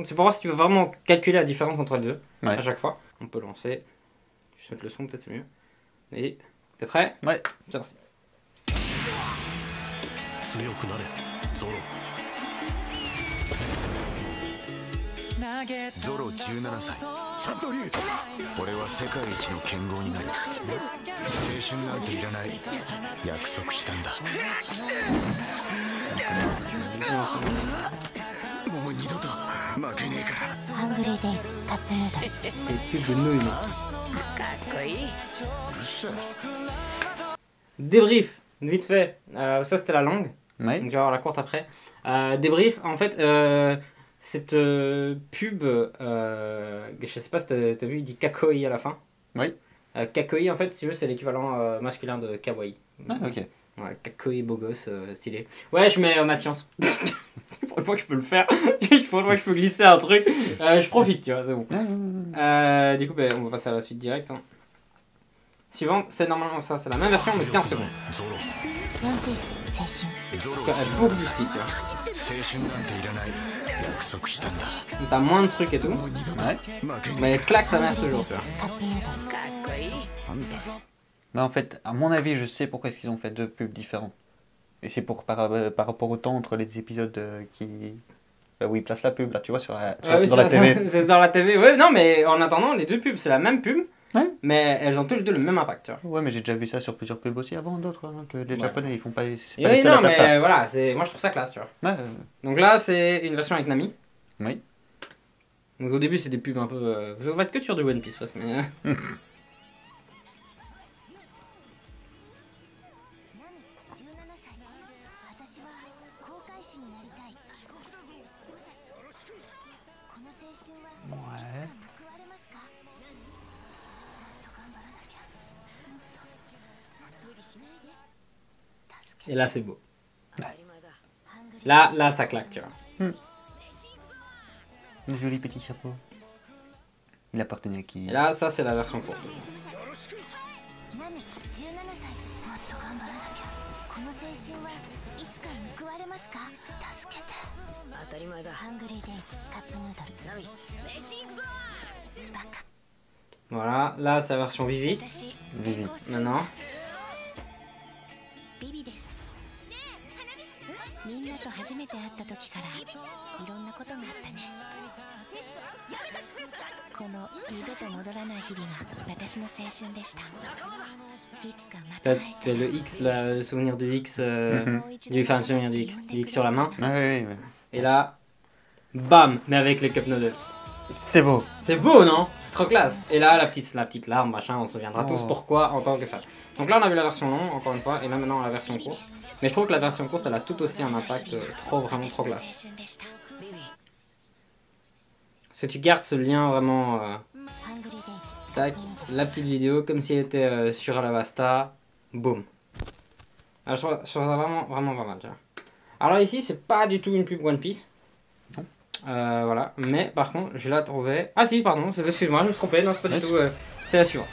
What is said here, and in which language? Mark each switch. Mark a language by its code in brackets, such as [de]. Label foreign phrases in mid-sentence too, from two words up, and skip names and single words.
[fr] C'est pour voir si tu veux vraiment calculer la différence entre les deux, ouais. À chaque fois. On peut lancer. Je vais mettre le son, peut-être c'est mieux. Et t'es prêt? Ouais. C'est parti. [ja] Zoro 17 歳サントリー俺は世界一の剣豪になる青春なんていらない約束したんだもう二度と負けねえからハングリーデイズカップヌードル [fr] Et pub de nouilles, mec. [ja] かっこいい。うるせえ [fr] Débrief, vite fait. Ça c'était la langue. Ouais. Donc tu vas avoir la courte après. Débrief, en fait, cette pub, je sais pas si t'as vu, il dit kakoi à la fin. Oui. Kakoi, en fait, si tu veux, c'est l'équivalent masculin de kawaii. Ah, ok. Ouais, kakoi, beau gosse, stylé. Ouais, je mets ma science. Pour une fois que je peux le faire, pour une fois que je peux glisser un truc, je profite, tu vois, c'est bon. Du coup, on va passer à la suite directe. Hein. Suivante, c'est normalement ça, c'est la même version mais 15 secondes. [ja] ワンピース青春 [fr] Elle est beaucoup plus petite, tu vois. [ja] 青春なんていらない約束したんだ [fr] Donc t'as moins de trucs et tout, [ja] もう二度と [fr] Ouais. [ja] 負けね [fr] mais claque sa mère toujours, tu vois. [ja] カップヌードルかっこいい。えなんだ [fr] Bah, en fait, à mon avis, je sais pourquoi est-ce qu'ils ont fait deux pubs différentes. Et c'est pour par rapport au temps entre les épisodes où ils placent la pub, là, tu vois, Ah oui, dans la TV. c'est dans la TV, ouais, non, mais en attendant, les deux pubs, c'est la même pub, Ouais. mais elles ont tous les deux le même impact, tu vois. Ouais, mais j'ai déjà vu ça sur plusieurs pubs aussi avant, d'autres, hein, que les Ouais. Japonais, ils font pas, c'est Et pas les oui, seuls non, à faire mais ça. voilà, moi je trouve ça classe, tu vois. Ouais, Donc là, c'est une version avec Nami. oui. Donc au début, c'est des pubs un peu. Vous va être que sur du One Piece, parce que. [ja] 私は航海士になりたい。この青春はいつか報われますか？もっと頑張らなきゃ。もっと無理しないで。助け [fr] Et là, c'est beau. [ja] ハングリー [fr] Là, ça claque, tu vois. Le joli petit chapeau. Il appartenait à qui? Et là, ça, c'est la version courte. [ja] ナミ17歳もっと頑張らなきゃこの青春はいつか報われますか助けて当たり前だハングリーデイズカップヌードルナミ飯行くぞバカ [fr] Voilà, là, c'est la version Vivi. [ja] 私 [fr] Vivi. Maintenant. [ja] ビビですみんなと初めて会った時からいろんなことがあったねこの二度と戻らない日々が私の青春でしたいつかまた [fr] T'as [ja] 会 [fr] t'as le X, là, le souvenir du X. Enfin, le souvenir du X sur la main. Ah, oui, oui. Et là, bam, mais avec les [en] cup noodles. [fr] C'est beau. C'est beau, non? C'est trop classe. Et là, la petite larme, machin, on se souviendra tous pourquoi en tant que fan. Donc là, on a vu la version longue, encore une fois, et là maintenant la version courte. Mais je trouve que la version courte, elle a tout aussi un impact vraiment trop classe. [ja] 青春でした [fr] Si tu gardes ce lien vraiment [ja] ハングリーデイズ [fr] Tac, la petite vidéo comme si elle était sur Alavasta. Boum. Alors, je trouve ça vraiment pas mal. Tu vois. Alors ici, c'est pas du tout une pub One Piece. Non. Voilà, mais par contre, je la trouvais. Ah si, pardon, excuse-moi, je me suis trompé. Non, c'est pas du tout. C'est la suivante.